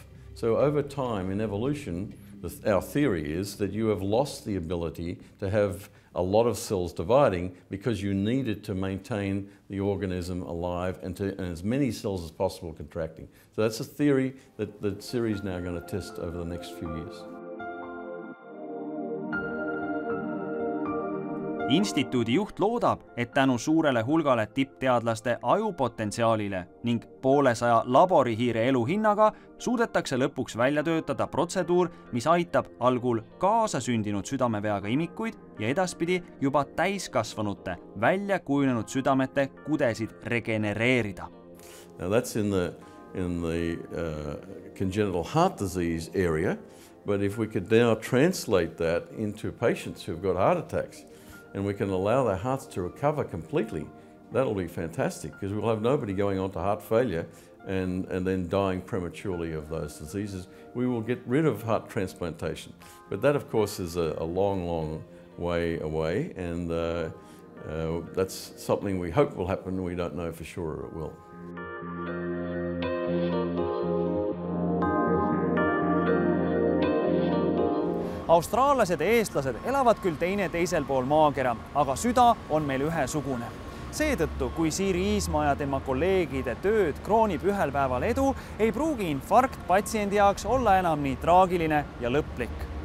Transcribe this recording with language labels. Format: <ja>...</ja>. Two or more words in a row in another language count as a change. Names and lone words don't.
<en>So over time in evolution, our theory is that you have lost the ability to have a lot of cells dividing because you needed to maintain the organism alive and as many cells as possible contracting. So that's a theory that Siiri is now going to test over the next few years.</en> <et>Instituudi juht loodab, et tänu suurele hulgale tippteadlaste ajupotentsiaalile ning 100 laborihiire elu hinnaga suudetakse lõpuks välja töötada protseduur, mis aitab algul kaasasündinud südameveaga imikuid ja edaspidi juba täiskasvanute välja kujunenud südamete kudesid regenereerida.</et> <en>Now that's in the congenital heart disease area, but if we could now translate that into patients who've got heart attacks, and we can allow their hearts to recover completely, that'll be fantastic because we'll have nobody going on to heart failure and then dying prematurely of those diseases. We will get rid of heart transplantation. But that, of course, is a long, long way away, and that's something we hope will happen. We don't know for sure it will.</en> <et>Austraallased ja eestlased elavad küll teine teisel pool maakera, aga süda on meil ühesugune. Seetõttu, kui Siiri Iismaa ja tema kolleegide tööd kroonib ühel päeval edu, ei pruugi infarkt patsiendi jaoks olla enam nii traagiline ja lõplik.</et>